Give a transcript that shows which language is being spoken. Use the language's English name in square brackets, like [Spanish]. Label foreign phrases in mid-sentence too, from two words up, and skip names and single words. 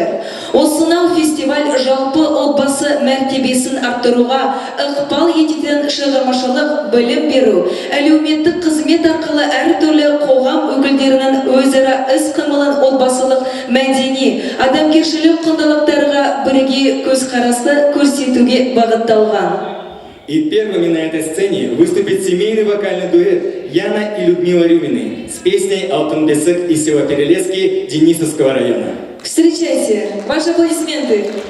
[Kazakh] Осынау фестиваль жалпы отбасы мәртебесін арттыруға ықпал ететін шығармашылық білім беру, әлеуметтік қызмет арқылы әртүрлі қоғам өкілдерінің өзара іс-қимылын отбасылық мәдени, адамгершілік құндылықтарға бірге көзқарасты көрсетуге бағытталған. [Russian] И первыми на этой сцене выступит семейный вокальный дуэт Яна и Людмила Рюмины с песней «Алтын-Бесык» из села Перелески Денисовского района. Встречайте, ваши аплодисменты.